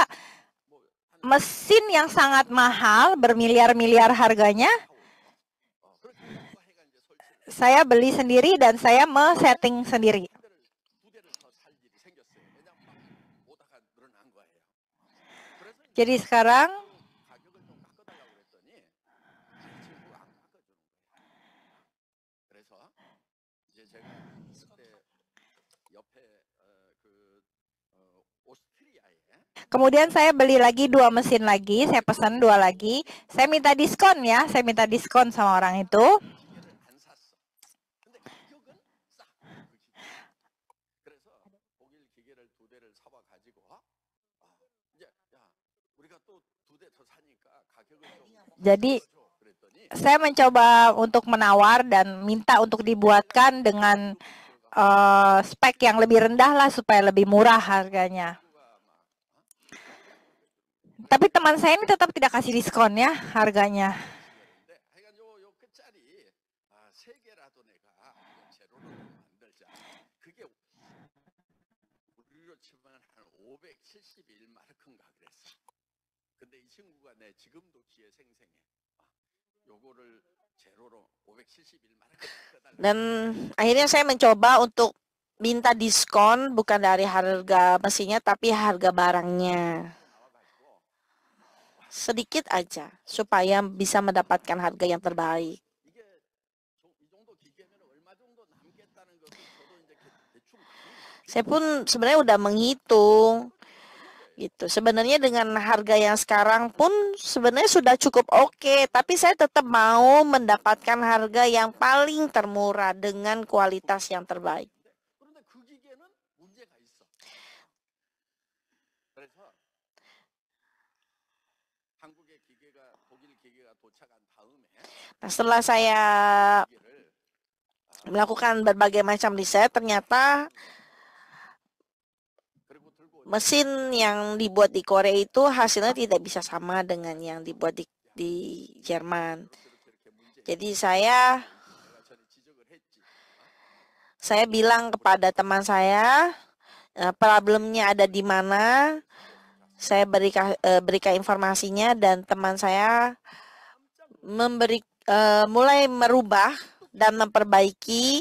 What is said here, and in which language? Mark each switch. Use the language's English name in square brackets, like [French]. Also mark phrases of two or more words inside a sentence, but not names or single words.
[Indonesian] Mesin yang sangat mahal, bermiliar-miliar harganya, saya beli sendiri dan saya setting sendiri. Jadi sekarang [Korean] 가격을 좀 깎아달라고 그랬더니 제 친구가 안 깎아주는 거예요. 그래서 이제 제가 그때 옆에 오스트리아에 [Indonesian] kemudian saya beli lagi 2 mesin lagi, saya pesan 2 lagi. Saya minta diskon ya, saya minta diskon sama orang itu. [Korean] 기계를 안 샀어. 근데 가격은 싸. 그 기계. 그래서 독일 기계를 2대를 사와 가지고 이제 야 우리가 또 2대 더 사니까 가격을 좀 [Indonesian] Jadi [Korean] 줘. 그랬더니 [Indonesian] saya mencoba untuk menawar dan minta untuk dibuatkan dengan spek yang lebih rendah lah supaya lebih murah harganya. Tapi teman saya ini tetap tidak kasih diskon ya harganya. [Korean] 기계인데 하여간 요 끝자리 3개라도 내가 제로로 좀 만들자. 그게 우리로 치면 한 571마르크인가 그랬어. 근데 이 친구가 내 지금도 기회 생생해. 요거를 제로로 571마르크 해달라. [Indonesian] Dan akhirnya saya mencoba untuk minta diskon bukan dari harga mesinnya tapi harga barangnya. Sedikit aja supaya bisa mendapatkan harga yang terbaik. [Korean] 이게 이 정도 기계면 얼마 정도 남겠다는 것을 저도 이제 대충 [Indonesian] Saya pun sebenarnya udah menghitung gitu. Sebenarnya dengan harga yang sekarang pun sebenarnya sudah cukup oke, tapi saya tetap mau mendapatkan harga yang paling termurah dengan kualitas yang terbaik. [Korean] 그런데 그 기계는 문제가 있어. 그래서 한국의 기계가 독일 기계가 도착한 다음에 [Indonesian] Nah, setelah saya [Korean] 기계를 [Indonesian] melakukan berbagai macam riset, ternyata [Korean] 그리고 들고 [Indonesian] mesin yang dibuat di Korea itu hasilnya tidak bisa sama dengan yang dibuat di Jerman. [Korean] 이렇게 문제 [Indonesian] Jadi saya [Korean] 내가 전에 지적을 했지. [Indonesian] bilang kepada teman saya, problemnya ada di mana. Saya berikan informasinya dan teman saya mulai merubah dan memperbaiki